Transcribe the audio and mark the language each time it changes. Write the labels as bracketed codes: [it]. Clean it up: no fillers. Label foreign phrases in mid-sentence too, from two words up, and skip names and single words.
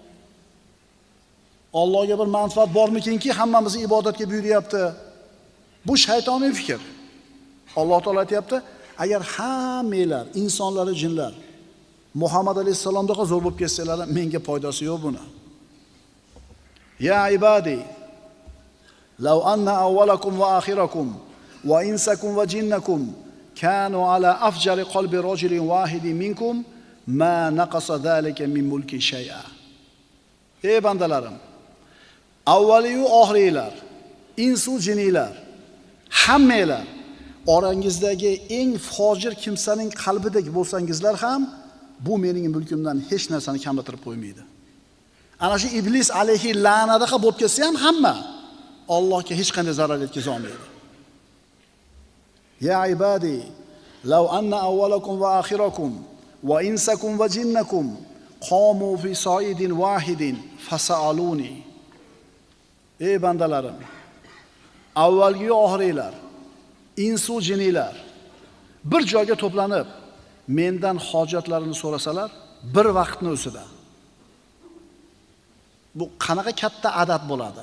[uz] Allohga bir manfaat bormikinki hammamizni ibodatga buyuryapti? Bu shaytoniy fikr. Alloh taolo aytayapti, agar hammanglar, insonlar va jinlar Muhammad alayhisalomga zo'r bo'lib ketsanglar, menga foydasi yo'q buni. [ar] يا عبادي لو أن أولكم وآخركم وإنسكم وجنكم كانوا على أفجر قلب رجل واحد منكم ما نقص ذلك من ملكي شيئا. [uz] Ey bandalarim, avvaliyu oxiriylar, insu jinnilar, hammanglar orangizdagi eng fojir kimsaning qalbidek bo'lsangizlar ham bu mening mulkimdan hech narsani kamlatirib qo'ymaydi. Ana shu iblis alayhi la'nadaqa bo'lib kelsa ham hamma Allohga hech qanday zarar yetkaza olmaydi. [ar] يا عبادي لو أن أولكم وآخركم وإنسكم وجنكم قاموا في صعيد واحد فسألوني. [uz] Ey bandalarim, avvalgi oxiriylar, insu jinnilar bir joyga to'planib mendan hojatlarini so'rasalar, bir vaqtni o'sida. Bu qanaqa katta adad bo'ladi?